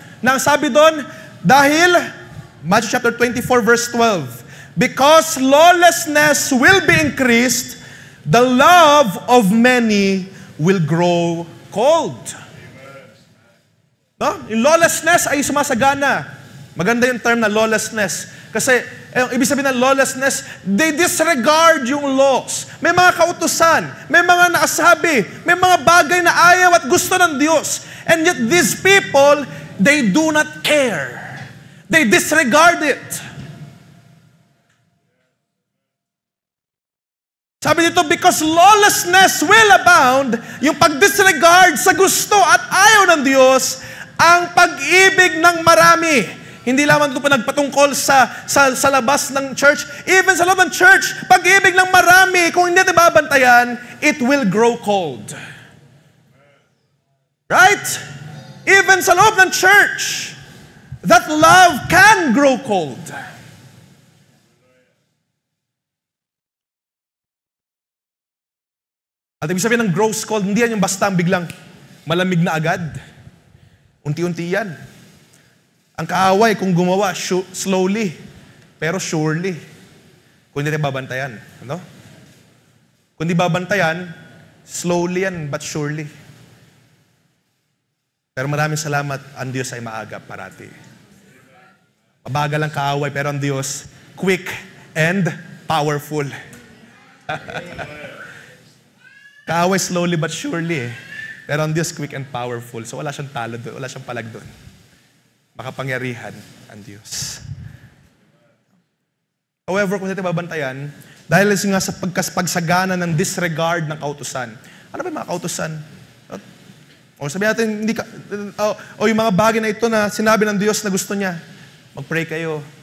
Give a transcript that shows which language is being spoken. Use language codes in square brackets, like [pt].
[tl] Na ang sabi doon, dahil, [en] Matthew chapter 24, verse 12, because lawlessness will be increased, the love of many will grow cold. [tl] No? Yung lawlessness ay sumasagana. Maganda yung term na lawlessness. Kasi, ibig sabihin ng lawlessness, they disregard yung laws. May mga kautusan, may mga nakasabi, may mga bagay na ayaw at gusto ng Diyos. [en] And yet these people, they do not care. They disregard it. [tl] Sabi dito, [en] because lawlessness will abound, [tl] yung pag-disregard sa gusto at ayaw ng Diyos, ang pag-ibig ng marami. Hindi lamang ito pa nagpatungkol sa labas ng church. Even sa loob ng church, pag-ibig ng marami, kung hindi natin babantayan, [en] it will grow cold. Right? Even [tl] sa loob ng church, [en] that love can grow cold. [tl] At ibig sabihin ng grows cold, hindi yan yung basta biglang malamig na agad. Unti-unti yan. Ang kaaway, kung gumawa, slowly, pero surely. Kung hindi babantayan. Ano? Kung hindi babantayan, slowly yan, but surely. Pero maraming salamat, ang Diyos ay maaga parati. Mabagal ang kaaway, pero ang Diyos, quick and powerful. Kaaway slowly but surely eh. Pero ang Diyos quick and powerful. So wala siyang talo doon, wala siyang palag doon. Makapangyarihan ang Diyos. However, kung natin babantayan, dahil nga sa pagsagana ng disregard ng kautusan. Ano ba yung mga kautusan? O sabihin natin, o yung mga bagay na ito na sinabi ng Diyos na gusto niya, mag-pray kayo.